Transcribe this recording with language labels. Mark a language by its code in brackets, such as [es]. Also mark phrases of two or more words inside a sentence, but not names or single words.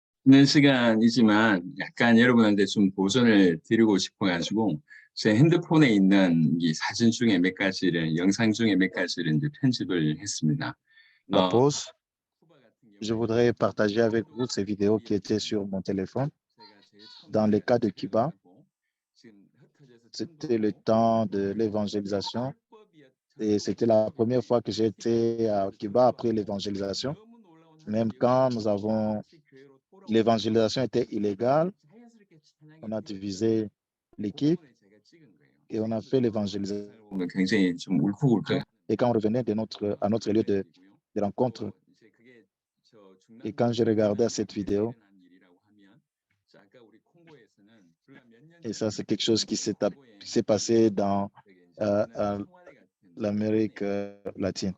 [ko] 있는 시간이지만 약간 여러분한테 좀 도전을 드리고 싶어가지고 제 핸드폰에 있는 이 사진 중에 몇 가지를 영상 중에 몇 가지를 이제 편집을 했습니다. [fr] La pause, [ko] 쿠바 같은 [fr] je [ko] 경우에는 [fr] voudrais partager avec vous ces vidéos qui étaient sur mon téléphone. [ko] 제가 제일 처음 [fr] Dans le cas de [ko] 시작을 [fr] Cuba, [ko] 하고 지금 흩어져서 [fr] c'était le temps de l'évangélisation et c'était la première fois que j'étais à Cuba après l'évangélisation. Même quand l'évangélisation était illégale, on a divisé l'équipe et on a fait l'évangélisation. [ko] 보면 굉장히 좀 울컥울컥. [fr] Et quand on revenait à notre lieu de rencontre, et quand je regardais cette vidéo, et ça c'est quelque chose qui s'est passé dans l'Amérique latine.